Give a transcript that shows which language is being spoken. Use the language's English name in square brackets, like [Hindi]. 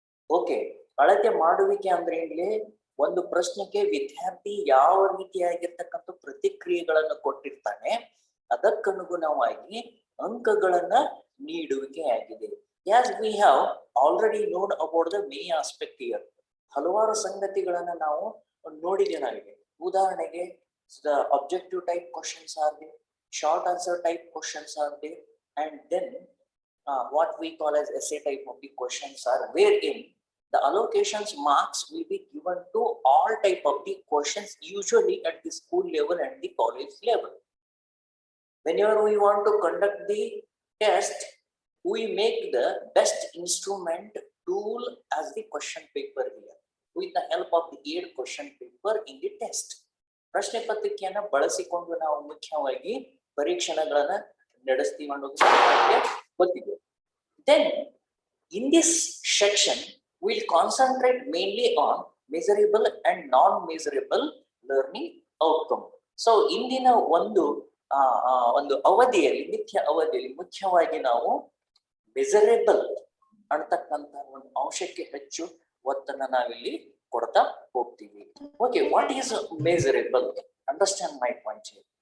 [Kannada] Okay, ಅಳತೆ ಮಾಡುವಿಕೆ ಅಂದ್ರೆ ಇಲ್ಲಿ ಒಂದು ಪ್ರಶ್ನೆಗೆ ವಿದ್ಯಾರ್ಥಿ ಯಾವ ರೀತಿಯಾಗಿರ್ತಕ್ಕಂಥ ಪ್ರತಿಕ್ರಿಯೆಗಳನ್ನು ಕೊಟ್ಟಿರ್ತಾನೆ, ಅದಕ್ಕನುಗುಣವಾಗಿ ಅಂಕಗಳನ್ನ ನೀಡುವಿಕೆ ಆಗಿದೆ. [English] As we have already known about the many aspect here, [Kannada] ಹಲವಾರು ಸಂಗತಿಗಳನ್ನ ನಾವು ನೋಡಿದ್ದೇವೆ. [English] ಉದಾಹರಣೆಗೆ the objective type questions are there, short answer type questions are there, and then what we call as essay type of the questions are, wherein the allocations marks will be given to all type of the questions, usually at the school level and the college level. Whenever we want to conduct the test, we make the best instrument tool as the question paper here, with the help of the B.Ed question paper in the test. [Kannada] ಪ್ರಶ್ನೆ ಪತ್ರಿಕೆಯನ್ನ ಬಳಸಿಕೊಂಡು ನಾವು ಮುಖ್ಯವಾಗಿ ಪರೀಕ್ಷಣಗಳನ್ನ ನಡೆಸ್ತೀವಿ ಅನ್ನೋದು ಗೊತ್ತಿದೆ. [English] Then in this section we'll concentrate mainly on measurable and non-measurable learning outcome. [Kannada] So ಇಂದಿನ ಒಂದು ಅವಧಿಯಲ್ಲಿ ಮುಖ್ಯವಾಗಿ ನಾವು ಮೆಸರೇಬಲ್ ಅಂತಕ್ಕಂಥ ಒಂದು ಅಂಶಕ್ಕೆ ಹೆಚ್ಚು ಒತ್ತನ್ನ ನಾವಿಲ್ಲಿ ಕೊಡ್ತಾ ಹೋಗ್ತೀವಿ. [English] Okay, what is measurable? Understand my point.